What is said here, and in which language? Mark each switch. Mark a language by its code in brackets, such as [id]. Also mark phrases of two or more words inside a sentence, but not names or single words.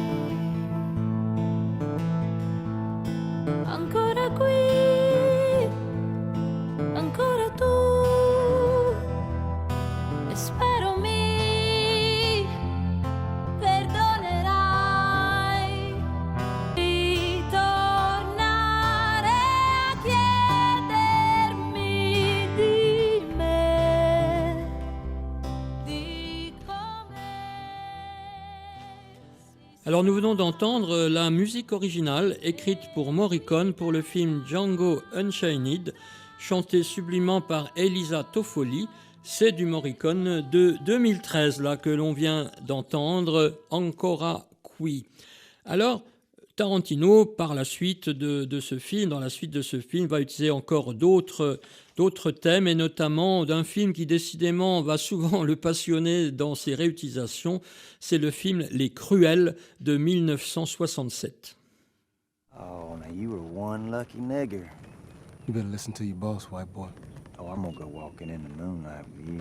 [it] Ancora qui, ancora tu, e spero mi perdonerai. Ritornare a chiedermi di me, di come. [fr] Alors nous venons d'entendre la musique originale écrite pour Morricone pour le film Django Unchained, chantée sublimement par Elisa Toffoli. C'est du Morricone de 2013 là que l'on vient d'entendre, Ancora qui. Alors Tarantino, par la suite de ce film, dans la suite de ce film, va utiliser encore d'autres thèmes, et notamment d'un film qui décidément va souvent le passionner dans ses réutilisations. C'est le film Les Cruels de 1967. [en] Oh, now you were one lucky nigger. You better listen to your boss, white boy. Oh, I'm gonna go walking in the moonlight with you.